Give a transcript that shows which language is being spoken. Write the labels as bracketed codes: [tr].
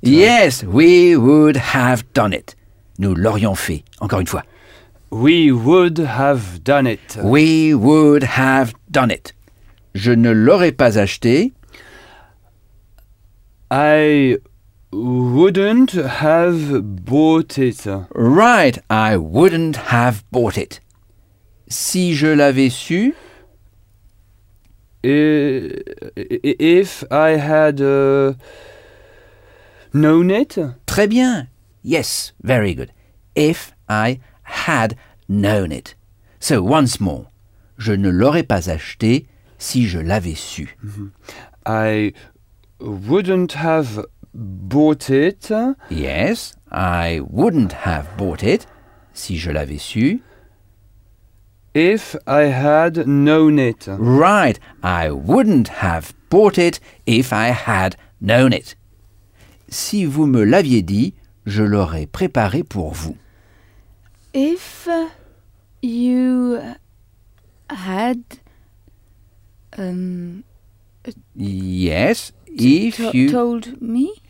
[en] Yes, we would have done it. [fr] Nous l'aurions fait, encore une fois. [en] We would have done it. We would have done it. [fr] Je ne l'aurais pas acheté. [en] I wouldn't have bought it. Right, I wouldn't have bought it. [fr] Si je l'avais su... [en] If I had known it. [fr] Très bien. [en] Yes, very good. If I had known it. So, once more. [fr] Je ne l'aurais pas acheté si je l'avais su. Mm-hmm. [en] I wouldn't have bought it. Yes, I wouldn't have bought it [fr] si je l'avais su. [en] If I had known it. Right, I wouldn't have bought it if I had known it. [fr] Si vous me l'aviez dit, je l'aurais préparé pour vous. [en] If you had... yes, if you... told me?